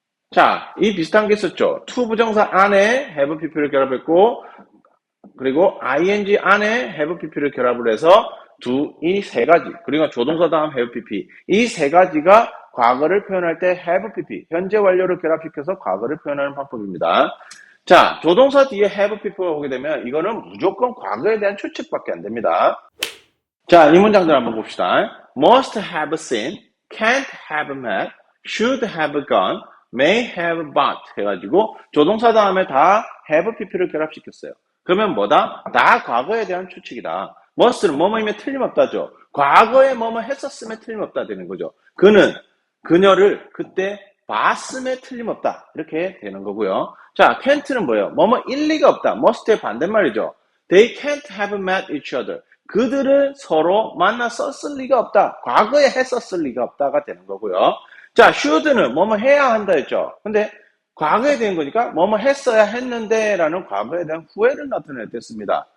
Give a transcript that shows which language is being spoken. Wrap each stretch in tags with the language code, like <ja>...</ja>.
<ko>자, 이 비슷한 게 있었죠. to 부정사 안에 have pp를 결합했고 그리고 ing 안에 have pp를 결합을 해서 이 세 가지 그리고 조동사 다음 have pp 이 세 가지가 과거를 표현할 때 have pp 현재 완료를 결합시켜서 과거를 표현하는 방법입니다. 자, 조동사 뒤에 have pp가 오게 되면 이거는 무조건 과거에 대한 추측밖에 안 됩니다. 자, 이 문장들 한번 봅시다.</ko> <en>must have seen, can't have met, should have gone, may have bought</en> <ko>해가지고 조동사 다음에 다 have pp를 결합시켰어요. 그러면 뭐다? 다 과거에 대한 추측이다. must는 뭐뭐이면 틀림없다죠. 과거에 뭐뭐 했었으면 틀림없다 되는 거죠. 그녀를 그때 봤음에 틀림없다. 이렇게 되는 거고요. 자, can't는 뭐예요? 뭐뭐 일리가 없다. must의 반대말이죠.</ko> <en>They can't have met each other.</en> <ko>그들은 서로 만났었을 리가 없다. 과거에 했었을 리가 없다가 되는 거고요. 자, should는 뭐뭐 해야 한다 했죠. 근데 과거에 대한 거니까 뭐뭐 했어야 했는데 라는 과거에 대한 후회를 나타낼 때 씁니다.</ko>